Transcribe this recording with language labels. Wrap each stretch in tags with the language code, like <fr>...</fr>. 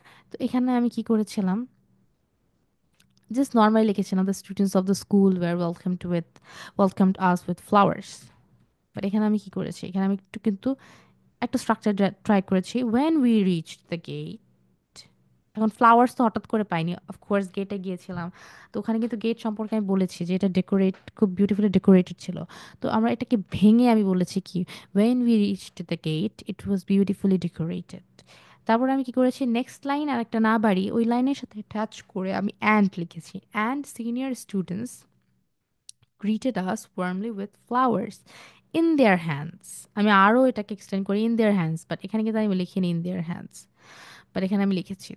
<bn>তো এখানে আমি কি করেছিলাম, জাস্ট নর্মালি লিখেছিলাম</bn> <en>the students of the school were welcomed us with flowers.</en> <bn>But এখানে আমি কি করেছি, এখানে আমি একটু কিন্তু একটা স্ট্রাকচার ট্রাই করেছি,</bn> <en>when we reached the gate.</en> <bn>এখন ফ্লাওয়ার্স তো হঠাৎ করে পাইনি, অফকোর্স গেটে গিয়েছিলাম, তো ওখানে কিন্তু গেট সম্পর্কে আমি বলেছি যে এটা খুব বিউটিফুলি ডেকোরেটেড ছিল। তো আমরা এটাকে ভেঙে আমি বলেছি কি,</bn> <en>when we reached the gate it was beautifully decorated.</en> <bn>তারপর আমি কি করেছি, নেক্সট লাইন আর একটা না বাড়ি ওই লাইনের সাথে টাচ করে আমি অ্যান্ড লিখেছি, and senior students</bn> <en>greeted us warmly with flowers in their hands.</en> <bn>আমি আরও এটাকে এক্সটেন্ড করি</bn> <en>in their hands,</en> <bn>বাট এখানে কিন্তু আমি লিখিনি in their hands, বাট এখানে আমি লিখেছি।</bn>